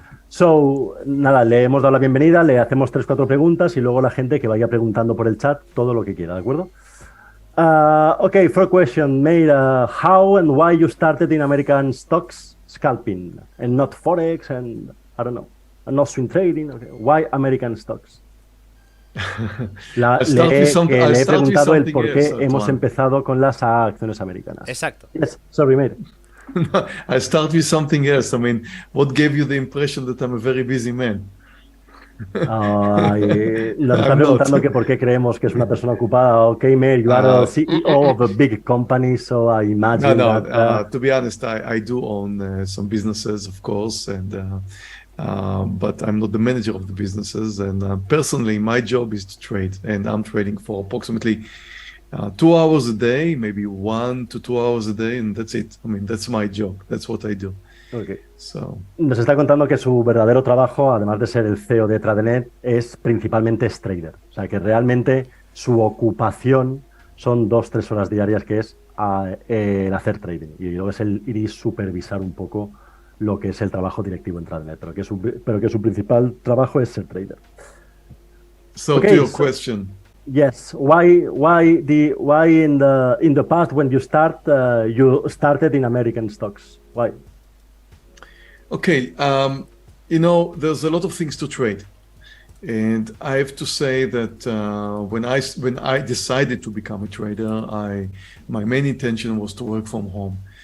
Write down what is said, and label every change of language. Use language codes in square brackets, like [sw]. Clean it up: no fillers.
[es] So, nada, le hemos dado la bienvenida, le hacemos 3-4 preguntas y luego la gente que vaya preguntando por el chat todo lo que quiera, ¿de acuerdo? [en] Okay, first question, Meir, how and why you started in American stocks scalping and not Forex and, I don't know, and not swing trading? Okay. Why American stocks? [es] Le he preguntado el por qué hemos empezado con las acciones americanas. Exacto. [en] Yes, sorry, Meir. I start with something else. I mean, what gave you the impression that I'm a very busy man? [es] Nos está preguntando que por qué creemos que es una persona ocupada. [en] Okay, Meir, you are a CEO of a big company, so I imagine to be honest, I do own some businesses, of course, and but I'm not the manager of the businesses. And personally, my job is to trade, and I'm trading for approximately 2 hours a day, maybe 1 to 2 hours a day, and that's it. I mean, that's my job. That's what I do. Okay. So. [es] Nos está contando que su verdadero trabajo, además de ser el CEO de Tradenet, es principalmente trader. O sea, que realmente su ocupación son 2-3 horas diarias, que es el hacer trading. Y luego es el ir y supervisar un poco lo que es el trabajo directivo en Tradenet, pero que su principal trabajo es ser trader. [en] So, okay, to your question. Yes. Why in the past when you started in American stocks? Why? Okay, you know, there's a lot of things to trade, and I have to say that when I decided to become a trader, my main intention was to work from home.